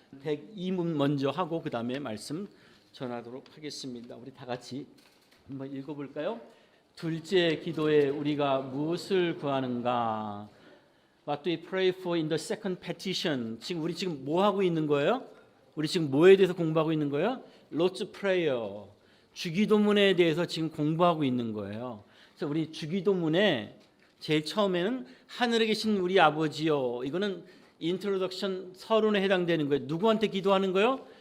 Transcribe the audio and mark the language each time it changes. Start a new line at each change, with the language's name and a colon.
Korean: 102문 먼저 하고 그 다음에 말씀 전하도록 하겠습니다. 우리 다 같이 한번 읽어볼까요? 둘째 기도에 우리가 무엇을 구하는가?
English: What do we pray for in the second petition?
Korean: 우리 지금 뭐 하고 있는 거예요? 우리 지금 뭐에 대해서 공부하고 있는 거예요?
English: Lord's Prayer.
Korean: 주기도문에 대해서 지금 공부하고 있는 거예요. 그래서 우리 주기도문에 제일 처음에는 하늘에 계신 우리 아버지요. 이거는 인트로덕션 서론에 해당되는 거예요. 누구한테 기도하는 거예요?